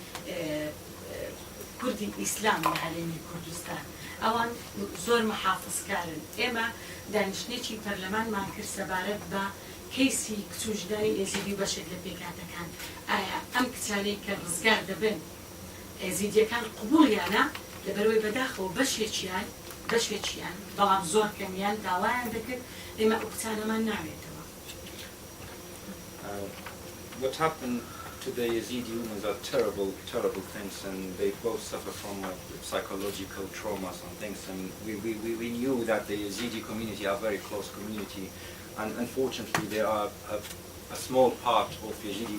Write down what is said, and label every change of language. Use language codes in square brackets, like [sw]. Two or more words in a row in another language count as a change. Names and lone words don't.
[ckb] کوردی ئیسلام لە هەرێمی کوردستان ئەوان زۆر محافظکارن ئێمە دانیشتێکی پەرلەمانمان کرد سەبارەت بە کەیسی کچوژدانی ئێزیدی و بەشێک لە پێکاتەکان ئایا ئەم کچانەی کە ڕزگار دەبن ئێزیدیەکان قبوڵیانە لەبەرەوەی بەداخەوە بەشێکیان بەڵام زۆر کەمیان داوایان دەکرد ئێمە ئەو کچانەمان ناوێتەوە. [en] What happened to the Yazidi women are terrible things, and they both suffer from psychological traumas and things. And we knew that the Yazidi community are a very close community, and unfortunately there are a small part of Yazidi.